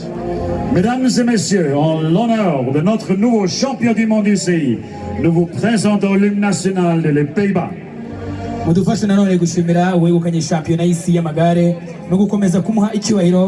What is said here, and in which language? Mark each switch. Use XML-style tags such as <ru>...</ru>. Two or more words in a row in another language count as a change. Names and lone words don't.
<fr>Mesdames et messieurs, en l'honneur de notre nouveau champion du monde UCI, nous vous présentons l'hymne national des Pays-Bas.</fr> <rw>Mudufashe nanone gushimira uwegukanye shampiyona y'isi y'amagare no gukomeza kumuha icyubahiro.</rw>